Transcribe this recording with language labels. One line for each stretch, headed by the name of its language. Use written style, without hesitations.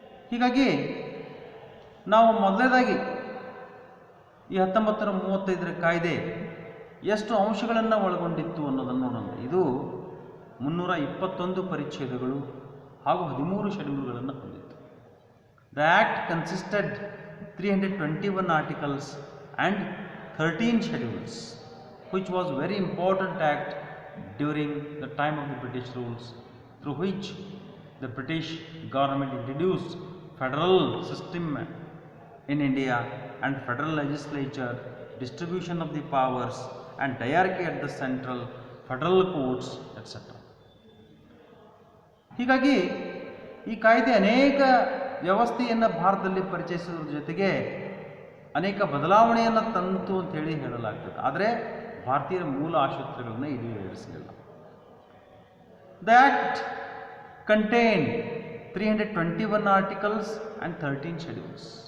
Kannada: ಹೀಗಾಗಿ ನಾವು ಮೊದಲನೇದಾಗಿ ಈ 1935ರ ಕಾಯ್ದೆ ಎಷ್ಟು ಅಂಶಗಳನ್ನು ಒಳಗೊಂಡಿತ್ತು ಅನ್ನೋದನ್ನು ನೋಡೋಣ. ಇದು 321 ಪರಿಚ್ಛೇದಗಳು ಹಾಗೂ 13 ಶೆಡ್ಯೂಲ್ಗಳನ್ನು ಹೊಂದಿತ್ತು.
English: The act consisted 321 articles and 13 schedules, which was a very important act during the time of the British rules, through which the British government introduced federal system in India and federal legislature, distribution of the powers and hierarchy at the central, federal courts, etc.
Kannada: ಹೀಗಾಗಿ ಈ ಕಾಯ್ದೆ ಅನೇಕ ವ್ಯವಸ್ಥೆಯನ್ನು ಭಾರತದಲ್ಲಿ ಪರಿಚಯಿಸೋದ್ರ ಜೊತೆಗೆ ಅನೇಕ ಬದಲಾವಣೆಯನ್ನು ತಂತು ಅಂತೇಳಿ ಹೇಳಲಾಗ್ತದೆ. ಆದರೆ ಭಾರತೀಯರ ಮೂಲ ಆಶೋತ್ತರಗಳನ್ನು ಈಡೇರಿಸಲಿಲ್ಲ.
English: The act contain 321 articles and 13 schedules.